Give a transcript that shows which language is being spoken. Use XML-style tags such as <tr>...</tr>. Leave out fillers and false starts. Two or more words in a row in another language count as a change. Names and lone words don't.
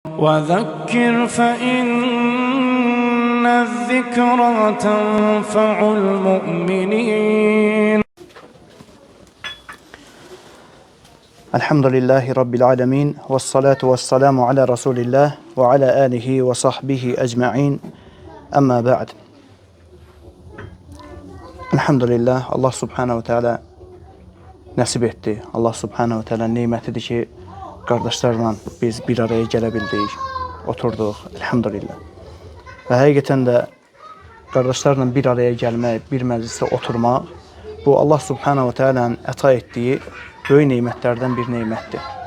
<ar>وذكر فإن الذكرى تنفع المؤمنين. الحمد لله رب العالمين والصلاة والسلام على رسول الله وعلى آله وصحبه أجمعين أما بعد.</ar> <az>Elhamdülillah, Allah</az> <ar>سبحانه تعالى</ar> <az>nəsib etdi. Allah</az> <ar>سبحانه تعالى</ar> <az>nemətidir ki, qardaşlarla biz bir araya gələ bildik, oturduq. Elhamdülillah. Və həqiqətən də qardaşlarla bir araya gəlmək, bir məclisdə oturmaq, bu Allah</az> <ar>سبحانه تعالى</ar> <az>əta etdiyi böyük nemətlərdən bir nemətdir.</az>